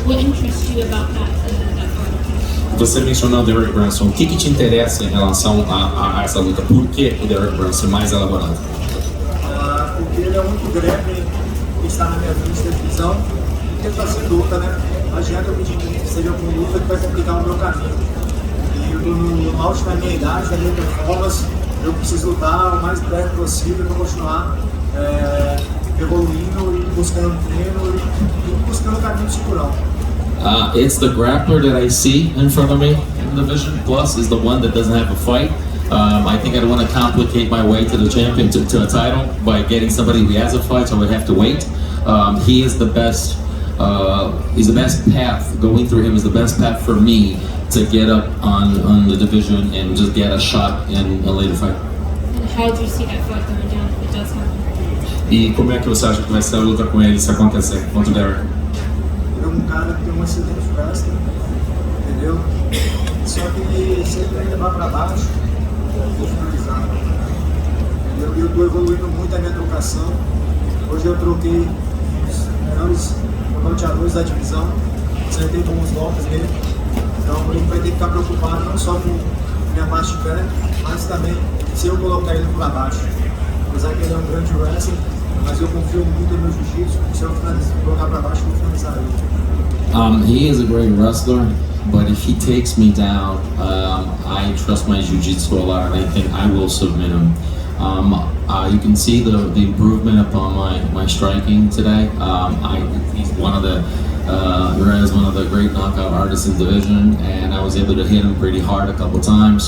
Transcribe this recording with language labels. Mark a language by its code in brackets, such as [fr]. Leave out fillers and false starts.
[en] What interests you about that fight? [pt] Você mencionou o Derek Brunson. O que te interessa em relação a essa luta? Por que o Derek Brunson mais elaborado? Porque ele é o único greve que está na minha frente da divisão e que ele está sem luta, né? Não adianta eu pedir que seja com luta que vai complicar o meu caminho. E eu estou no auge da minha idade, da minha performance, eu preciso lutar o mais breve possível para continuar evoluindo e buscando treino e buscando o caminho do cinturão. [en] It's the grappler that I see in front of me in the division, plus is the one that doesn't have a fight. I think I don't want to complicate my way to the champion, to a title, by getting somebody who has a fight, so I would have to wait. He is the best, he's the best path, going through him is the best path for me to get up on the division and just get a shot in a later fight. And how do you see that fight going down if it does happen? [pt] E como é que você acha que vai ser a luta com ele se acontecer contra o Derek? Ele é um cara que tem um excelente wrestling, entendeu? Só que ele sempre vai levar para baixo, vou finalizar. Entendeu? Eu estou evoluindo muito a minha trocação. Hoje eu troquei os melhores nocauteadores da divisão, acertei bons golpes dele. Então ele vai ter que ficar preocupado não só com minha parte de pé, mas também se eu colocar ele para baixo. Apesar que ele é um grande wrestler, mas eu confio muito no meu jiu-jitsu, se eu colocar para baixo, eu vou finalizar ele. [en] He is a great wrestler, but if he takes me down, I trust my jiu-jitsu a lot, and I think I will submit him. You can see the improvement upon my striking today. He's one of the Uriah is one of the great knockout artists in the division, and I was able to hit him pretty hard a couple times.